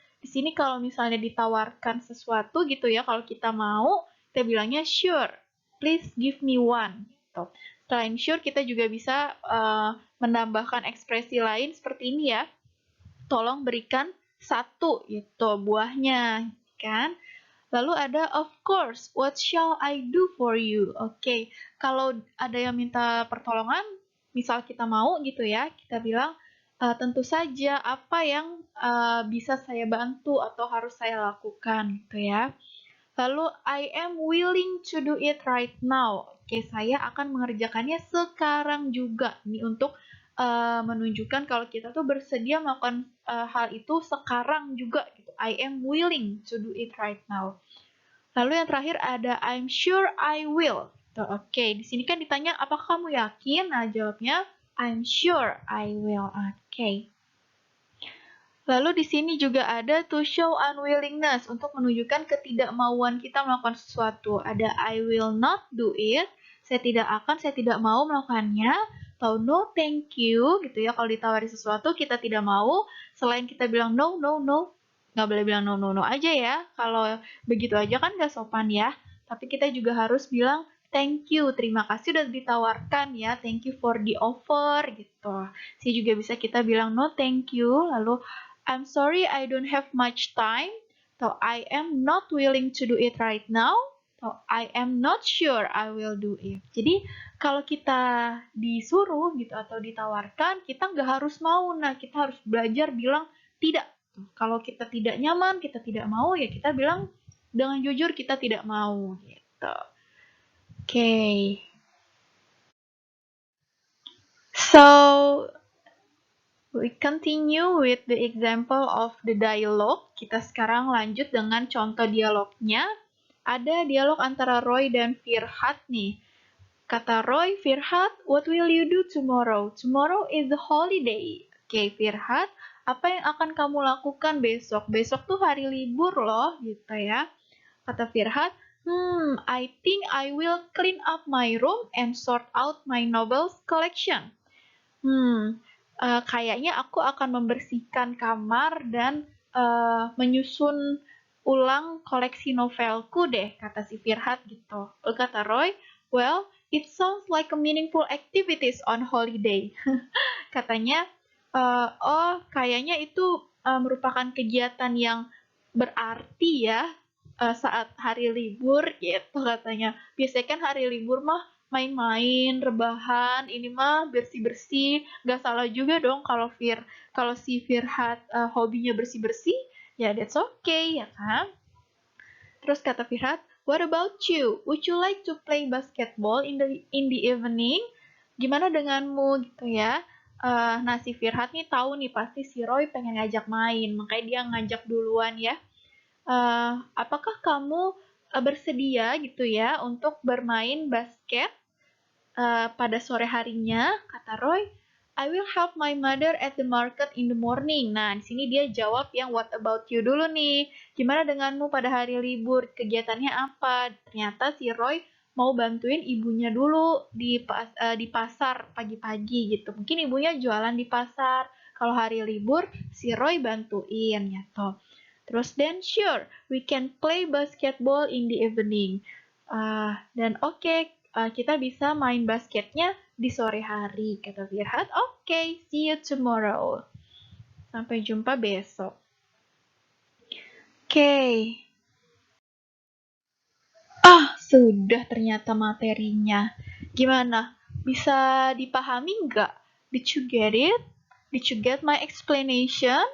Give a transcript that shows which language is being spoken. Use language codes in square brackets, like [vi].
[id] Di sini kalau misalnya ditawarkan sesuatu gitu ya, kalau kita mau, kita bilangnya sure. [en] Please give me one. Gitu. [id] Selain sure, kita juga bisa menambahkan ekspresi lain seperti ini ya. Tolong berikan satu gitu buahnya, kan? Lalu ada [en] of course, what shall I do for you? [id] Oke, kalau ada yang minta pertolongan, misal kita mau gitu ya, kita bilang tentu saja apa yang bisa saya bantu atau harus saya lakukan gitu ya. [en] Lalu I am willing to do it right now. [id] Oke, saya akan mengerjakannya sekarang juga. Ini untuk menunjukkan kalau kita tuh bersedia melakukan hal itu sekarang juga gitu. [en] I am willing to do it right now. [id] Lalu yang terakhir ada [en] I'm sure I will. [id] Oke, di sini kan ditanya apakah kamu yakin? Nah, jawabnya [en] I'm sure I will. [id] Oke. Lalu di sini juga ada [en] to show unwillingness, [id] untuk menunjukkan ketidakmauan kita melakukan sesuatu. Ada [en] I will not do it, [id] saya tidak akan, saya tidak mau melakukannya. Atau [en] no thank you, [id] gitu ya. Kalau ditawari sesuatu kita tidak mau, selain kita bilang no, no, no, nggak boleh bilang no, no, no aja ya. Kalau begitu aja kan nggak sopan ya. Tapi kita juga harus bilang thank you, terima kasih udah ditawarkan ya, [en] thank you for the offer [id] gitu. Sih juga bisa kita bilang [en] no thank you, lalu I'm sorry I don't have much time. So I am not willing to do it right now. atau I am not sure I will do it. [id] Jadi kalau kita disuruh gitu atau ditawarkan, kita nggak harus mau. Nah, kita harus belajar bilang tidak. Kalau kita tidak nyaman, kita tidak mau, ya kita bilang dengan jujur kita tidak mau gitu. [en] Okay. So we continue with the example of the dialogue. [id] Kita sekarang lanjut dengan contoh dialognya. Ada dialog antara Roy dan Firhat nih. [en] Kata Roy, Firhat, what will you do tomorrow? Tomorrow is a holiday. [id] Oke, Firhat, apa yang akan kamu lakukan besok? Besok tuh hari libur loh, gitu ya. Kata Firhat, [en] I think I will clean up my room and sort out my novels collection. [id] Kayaknya aku akan membersihkan kamar dan menyusun ulang koleksi novelku deh, kata si Firhat gitu. Lalu kata [en] Roy, well, it sounds like a meaningful activities on holiday. [id] Katanya, kayaknya itu merupakan kegiatan yang berarti ya saat hari libur gitu katanya. Biasanya kan hari libur mah main-main, rebahan, ini mah bersih-bersih. Gak salah juga dong kalau si Firhat hobinya bersih-bersih, ya [en] that's okay [id] ya kan. Terus kata [en] Firhat, what about you? Would you like to play basketball in the evening? [id] Gimana denganmu gitu ya? Nah si Firhat nih tahu nih pasti si Roy pengen ngajak main, makanya dia ngajak duluan ya. Apakah kamu bersedia gitu ya untuk bermain basket pada sore harinya? [en] Kata Roy, I will help my mother at the market in the morning. [id] Nah, di sini dia jawab yang [en] what about you [id] dulu nih. Gimana denganmu pada hari libur? Kegiatannya apa? Ternyata si Roy mau bantuin ibunya dulu di pasar pagi-pagi gitu. Mungkin ibunya jualan di pasar. Kalau hari libur, si Roy bantuin gitu. [en] Terus then sure, we can play basketball in the evening. [id] Dan oke, kita bisa main basketnya di sore hari, kata Firhat. Oke, [en] see you tomorrow. [id] Sampai jumpa besok. Oke. Sudah ternyata materinya. Gimana? Bisa dipahami nggak? [en] Did you get it? Did you get my explanation?